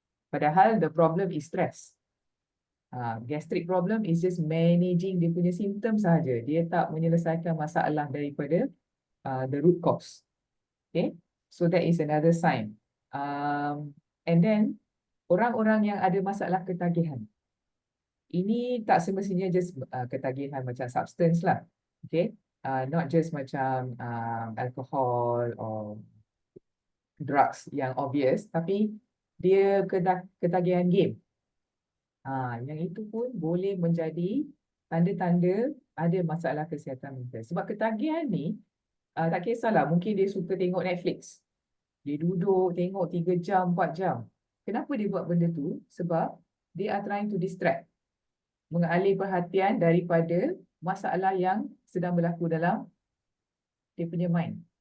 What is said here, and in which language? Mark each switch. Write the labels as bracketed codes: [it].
[ms] Padahal [en] the problem is stress. Gastric problem is just managing [ms] dia punya simptom sahaja. Dia tak menyelesaikan masalah daripada [en] the root cause. Okay, so that is another sign. And then [ms] orang-orang yang ada masalah ketagihan, ini tak semestinya just ketagihan macam substance lah. [en] Okay, not just macam alcohol or drugs yang obvious, [ms] tapi dia ketagihan [en] game. [ms] Yang itu pun boleh menjadi tanda-tanda ada masalah kesihatan mental. Sebab ketagihan ni, tak kisahlah, mungkin dia suka tengok Netflix. Dia duduk tengok 3 jam, 4 jam. Kenapa dia buat benda tu? Sebab [en] they are trying to distract. [ms] Mengalih perhatian daripada masalah yang sedang berlaku dalam dia punya mind.